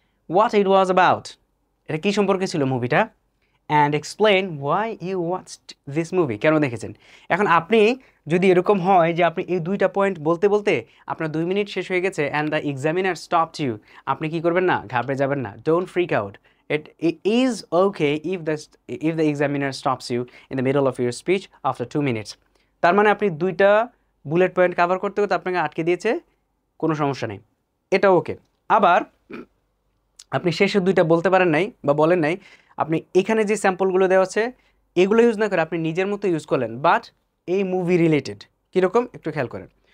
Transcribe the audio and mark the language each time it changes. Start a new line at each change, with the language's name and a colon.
English: what it was about,
Bangla: এটা কী সম্পর্কে ছিল মুভিটা।
English: and explain why you watched this movie,
Bangla: কেন দেখেছেন। এখন আপনি যদি এরকম হয় যে আপনি এই 2টা পয়েন্ট বলতে বলতে আপনার 2 মিনিট শেষ হয়ে গেছে
English: and the examiner stopped you,
Bangla: আপনি কি করবেন না, ঘাবড়ে যাবেন না।
English: Don't freak out. It is okay if the examiner stops you in the middle of your speech after 2 minutes.
Bangla: তার মানে আপনি 2টা বুলেট পয়েন্ট কভার করতে করতে আপনাকে আটকে দিয়েছে, কোনো সমস্যা নেই, এটা ওকে। আবার আপনি শেষের 2টা বলতে পারেন নাই বা বলেন নাই, আপনি এখানে যে স্যাম্পলগুলো দেওয়া আছে এগুলো ইউজ না করে আপনি নিজের মতো ইউজ করলেন, বাট এই মুভি রিলেটেড। কীরকম একটু খেয়াল করেন।